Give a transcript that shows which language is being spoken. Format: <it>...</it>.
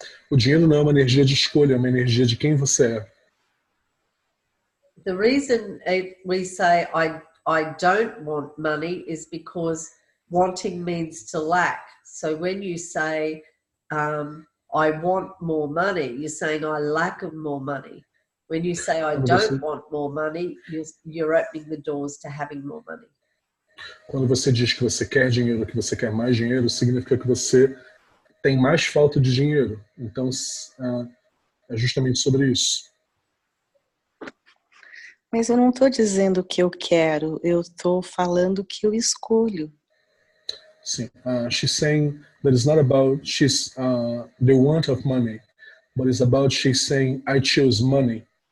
<pt>O dinheiro não é uma energia de escolha, é uma energia de quem você é.</pt> <en>The reason we say I don't want money is because wanting means to lack. So when you say I want more money, you're saying I lack of more money. When you say I don't want more money, you're opening the doors to having more money.</en> <pt>Quando você diz que você quer dinheiro, que você quer mais dinheiro, significa que você tem mais falta de dinheiro. Então, é justamente sobre isso. Mas eu não estou dizendo o que eu quero, eu estou falando o que eu escolho. Sim.</pt> <en>She's saying that it's not about the want of money, but it's about she's saying I choose money.</en>